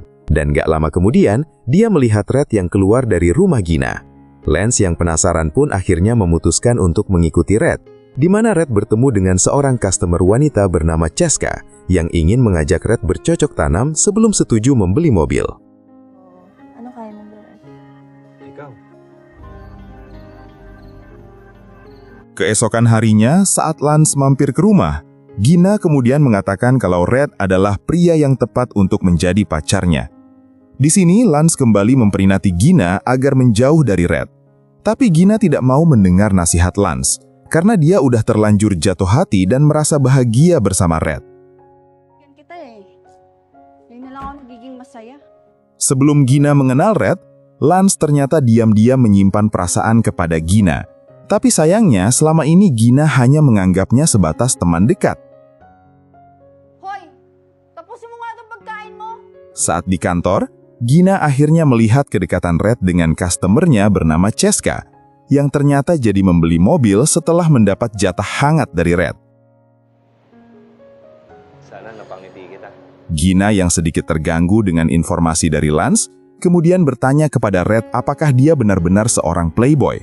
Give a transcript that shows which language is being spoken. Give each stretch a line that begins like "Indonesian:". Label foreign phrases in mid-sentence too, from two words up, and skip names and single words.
Indonesian: Dan gak lama kemudian, dia melihat Red yang keluar dari rumah Gina. Lance yang penasaran pun akhirnya memutuskan untuk mengikuti Red, di mana Red bertemu dengan seorang customer wanita bernama Cheska yang ingin mengajak Red bercocok tanam sebelum setuju membeli mobil.
Filipino: Ano kaya mo, Red? Ikaw.
Indonesian: Keesokan harinya, saat Lance mampir ke rumah, Gina kemudian mengatakan kalau Red adalah pria yang tepat untuk menjadi pacarnya. Di sini, Lance kembali memperingati Gina agar menjauh dari Red. Tapi Gina tidak mau mendengar nasihat Lance, karena dia udah terlanjur jatuh hati dan merasa bahagia bersama Red.
Filipino: Yan kita eh. Ngayon na lang ako nagiging masaya.
Indonesian: Sebelum Gina mengenal Red, Lance ternyata diam-diam menyimpan perasaan kepada Gina. Tapi sayangnya, selama ini Gina hanya menganggapnya sebatas teman dekat.
Filipino: Hoy! Tapusin mo nga itong pagkain mo!
Indonesian: Saat di kantor, Gina akhirnya melihat kedekatan Red dengan customernya bernama Cheska, yang ternyata jadi membeli mobil setelah mendapat jatah hangat dari Red.
Filipino: Sana napangiti kita.
Indonesian: Gina yang sedikit terganggu dengan informasi dari Lance, kemudian bertanya kepada Red apakah dia benar-benar seorang playboy.